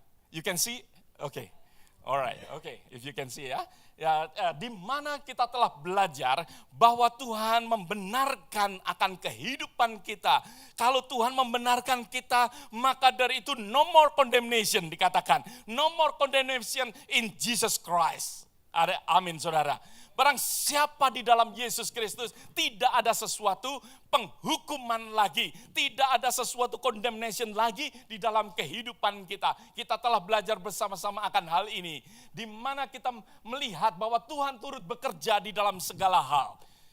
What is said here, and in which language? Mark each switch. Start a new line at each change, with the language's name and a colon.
English: You can see, okay. Alright, okay, if you can see
Indonesian: ya. Di mana kita telah belajar bahwa Tuhan membenarkan akan kehidupan kita. Kalau Tuhan membenarkan kita, maka dari itu
English: no more condemnation
Indonesian: dikatakan.
English: No more condemnation in Jesus Christ.
Indonesian: Ada amin saudara. Barang siapa di dalam Yesus Kristus, tidak ada sesuatu penghukuman lagi. Tidak ada sesuatu condemnation lagi di dalam kehidupan kita. Kita telah belajar bersama-sama akan hal ini. Di mana kita melihat bahwa Tuhan turut bekerja di dalam segala hal.